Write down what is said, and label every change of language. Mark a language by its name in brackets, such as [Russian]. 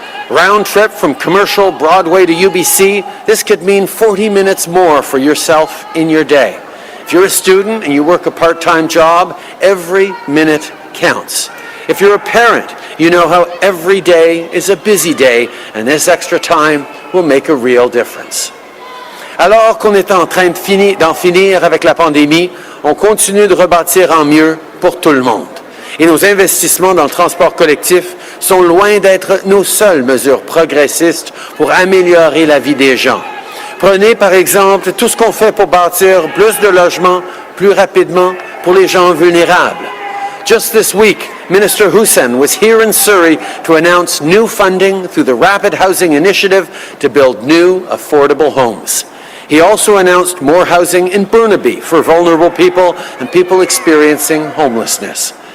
[English] Round trip from Commercial Broadway to UBC, this could mean 40 minutes more for yourself in your day. If you're a student and you work a part-time job, every minute counts. If you're a parent, you know how every day is a busy day, and this extra time will make a real difference. [French] Alors qu'on est en train d'en finir avec la pandémie, on continue de rebâtir en mieux pour tout le monde. Et nos investissements dans le transport collectif sont loin d'être nos seules mesures progressistes pour améliorer la vie des gens. Prenez par exemple tout ce qu'on fait pour bâtir plus de logements plus rapidement pour les gens vulnérables. [English] Just this week, Minister Hussen was here in Surrey to announce new funding through the Rapid Housing Initiative to build new, affordable homes. He also announced more housing in Burnaby for vulnerable people and people experiencing homelessness.